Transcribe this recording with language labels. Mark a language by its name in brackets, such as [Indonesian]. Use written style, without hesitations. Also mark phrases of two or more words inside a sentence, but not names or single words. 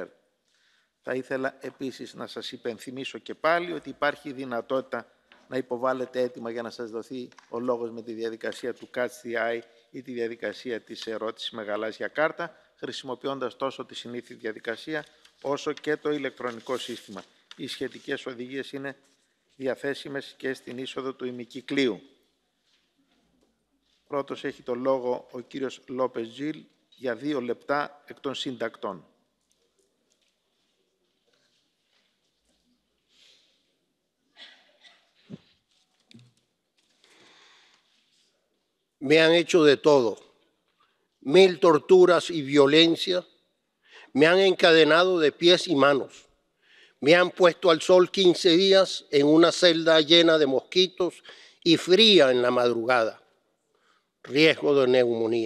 [Greek] Θα ήθελα επίσης να σας υπενθυμίσω και πάλι ότι υπάρχει δυνατότητα να υποβάλλετε έτοιμα για να σας δοθεί ο λόγος με τη διαδικασία του [English] Catch the Eye [Greek] ή τη διαδικασία της ερώτησης με γαλάζια κάρτα, χρησιμοποιώντας τόσο τη συνήθη διαδικασία όσο και το ηλεκτρονικό σύστημα. Οι σχετικές οδηγίες είναι διαθέσιμες και στην είσοδο του ημικυκλίου. Πρώτος έχει το λόγο ο κύριος Λόπες Τζιλ για 2 λεπτά εκ των συντακτών. [Spanish] Me han hecho de todo, 1000 torturas y violencia, me han encadenado de pies y manos, me han puesto al sol 15 días en una celda llena de mosquitos y fría en la madrugada, riesgo de neumonía.